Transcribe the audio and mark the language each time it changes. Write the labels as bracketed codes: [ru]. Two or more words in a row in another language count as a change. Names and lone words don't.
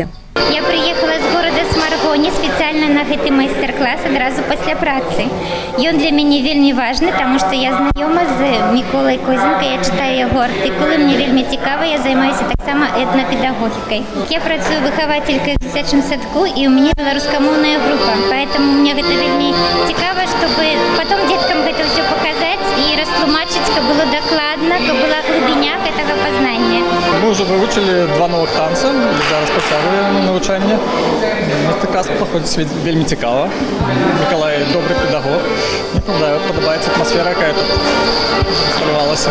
[ru] Я приехала [be] з горада Смаргоне спецыяльна на гэты майстар-клас адразу пасля працы. Ён для мяне вельмі важны, таму што я знаёма з Міколай Козенко, я чытаю яго артыкулы, мне вельмі цікава, я займаюся таксама этнапедагогікай. Я працую выхавацелькай в дзіцячым садку, і ў мяне беларускамоўная група, поэтому мне гэта вельмі цікава, [ru] чтобы потом деткам [be] гэта ўсё паказаць і растлумачыць, каб было дакладна, каб была глыбіня гэтага пазнання. [ru] Мы уже выучили 2 новых танца, [be] зараз працягваем навучанне. Мастер-клас праходзіць вельмі цікава. Мікалай добры педагог. Мне падабаецца атмасфера, якая тут усталявалася.